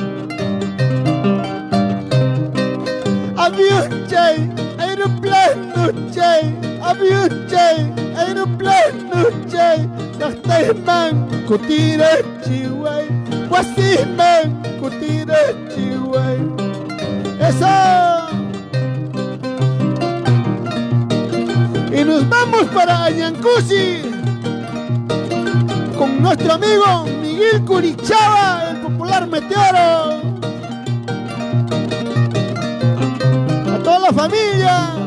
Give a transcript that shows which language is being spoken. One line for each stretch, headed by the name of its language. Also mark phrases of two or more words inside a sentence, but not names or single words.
Quechua: Avión chay, aeroplano chay, avión chay, aeroplano chay, llaqtayman kutira chiway, wasiman kutira chiway.
Spanish: ¡Eso! Y nos vamos para Añancusi con nuestro amigo Miguel Curichaba, el popular Meteoro. A toda la familia.